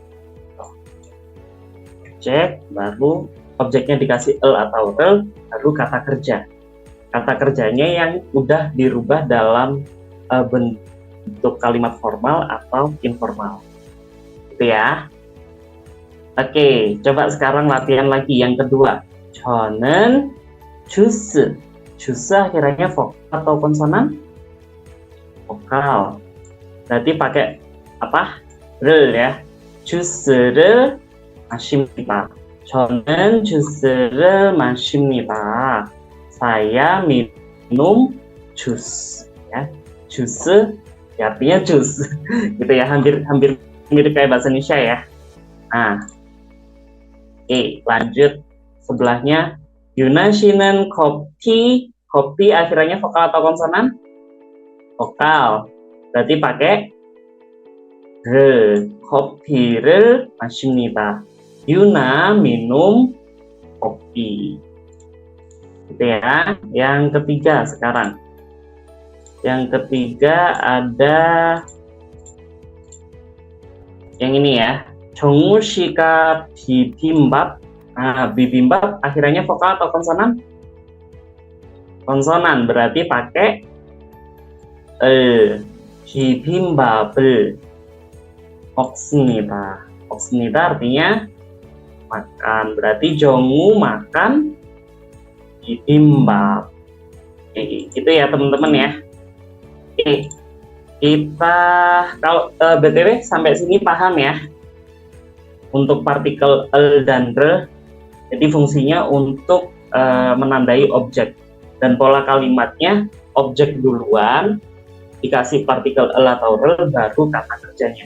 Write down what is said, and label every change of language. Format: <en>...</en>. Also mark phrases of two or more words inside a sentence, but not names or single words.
<id>Objek, baru objeknya dikasih el atau rel, baru kata kerja. Kata kerjanya yang udah dirubah dalam bentuk kalimat formal atau informal. Gitu ya. Oke, coba sekarang latihan lagi yang kedua.</id> <ko>저는 주스.</ko> <id>Juice akhirnya vokal atau konsonan? Vokal. Berarti pakai apa? Rel ya.</id> <ko>주스를 마십니다. 저는 주스를 마십니다.</ko> <id>Saya minum jus. Ya, jus ya, artinya jus, gitu ya, hampir mirip kayak bahasa Indonesia ya. Nah, oke, lanjut sebelahnya. Yuna 씨는 kopi akhirnya vokal atau konsonan? Vokal. Berarti pakai</id> <ko>커피를 마십니다.</ko> <id>Yuna minum kopi. Gitu ya. Yang ketiga sekarang. Yang ketiga ada yang ini ya.</id> <ko>정우 씨가 bibimbap.</ko> <id>Nah, bibimbap akhirnya vokal atau konsonan? Konsonan, berarti pakai</id> <ko>bibimbap을 먹습니다.</ko> <id>먹습니다 artinya makan. Berarti 정우 makan bibimbap. Gitu ya teman-teman ya. Oke, kita kalau BTW sampai sini paham ya. Untuk partikel dan r, jadi fungsinya untuk menandai objek, dan pola kalimatnya objek duluan, dikasih partikel atau r, baru kata kerjanya.</id>